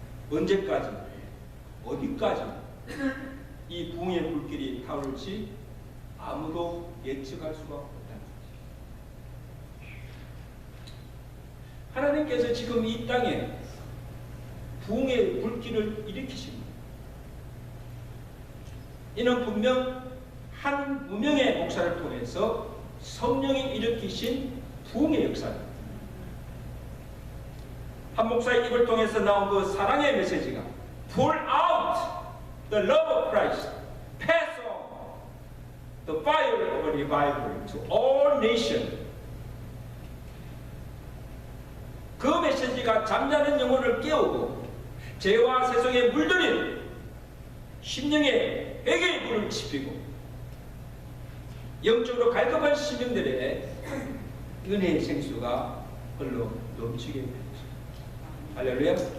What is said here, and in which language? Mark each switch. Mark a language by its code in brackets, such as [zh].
[ko] 언제까지, 어디까지 이 부흥의 불길이 타올지 아무도 예측할 수가 없다는 거죠. 하나님께서 지금 이 땅에 부흥의 불길을 일으키십니다. 이는 분명 한 무명의 목사를 통해서 성령이 일으키신 부흥의 역사입니다. 한 목사의 입을 통해서 나온 그 사랑의 메시지가 [en] Pour out the love of Christ, pass on the fire of revival to all nations. [ko] 그 메시지가 잠자는 영혼을 깨우고 죄와 세속에 물들인 심령의 회개의 불을 지피고 영적으로 갈급한 시민들의 은혜의 생수가 흘러 넘치게 됩니다. 할렐루야.